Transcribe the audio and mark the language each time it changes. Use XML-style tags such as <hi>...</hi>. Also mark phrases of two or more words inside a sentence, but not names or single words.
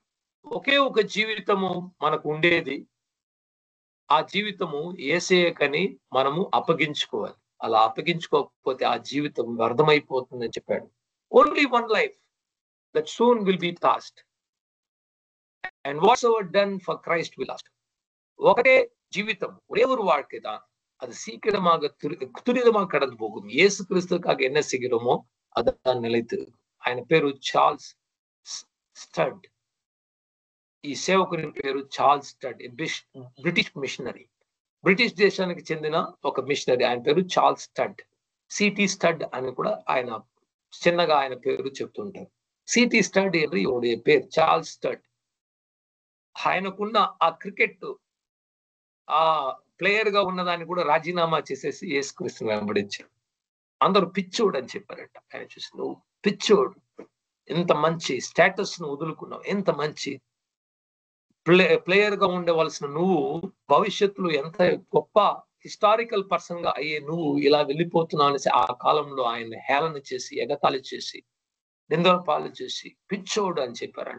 <te>ఒకే ఒక జీవితము మనకు ఉండేది, ఆ జీవితము యేసయ్యకని మనము అప్పగించుకోవాలి. అలా అప్పగించుకోకపోతే ఆ జీవితం వ్యర్థమైపోతుందని చెప్పాడు.</te> <en>Only one life that soon will be past and what's ever done for Christ will last.</en> <te>ఒకటే జీవితం,</te> <ta>ஒரே ஒரு வாழ்க்கை தான், அது சீக்கிரமாக துரிதமாக கடந்து போகும். இயேசு கிறிஸ்துக்காக என்ன செய்கிறோமோ அதுதான் நிலைத்து.</ta> <te>ఆయన పేరు చార్ల్స్ స్టడ్. ఈ సేవకుని పేరు చార్ల్స్ స్టడ్, బ్రిటిష్ మిషనరీ. బ్రిటిష్ దేశానికి చెందిన ఒక మిషనరీ. ఆయన పేరు చార్ల్స్ స్టడ్, సిటీ స్టడ్ అని కూడా ఆయన చిన్నగా ఆయన పేరు చెప్తుంటారు.</te> <ta>సిటీ స్టడ్ என்று இவருடைய பேர், சார்ல்ஸ் ஸ்டட்.</ta> <te>ఆయనకున్న ఆ క్రికెట్ ఆ ప్లేయర్ గా ఉన్నదాన్ని కూడా రాజీనామా చేసేసి యేసుక్రీస్తుని వెంబడించారు. అందరూ పిచ్చోడు అని చెప్పారట. ఆయన చూసి, నువ్వు పిచ్చోడు, ఎంత మంచి స్టేటస్ ను వదులుకున్నావు, ఎంత మంచి ప్లేయర్ గా ఉండవలసిన నువ్వు భవిష్యత్తులో ఎంత గొప్ప</te> <en>historical person</en> <te>గా అయ్యే నువ్వు ఇలా వెళ్ళిపోతున్నావు అనేసి ఆ కాలంలో ఆయన హేళన చేసి, ఎగతాళి చేసి, నిందల పాలు చేసి పిచ్చోడు అని చెప్పారంట.</te>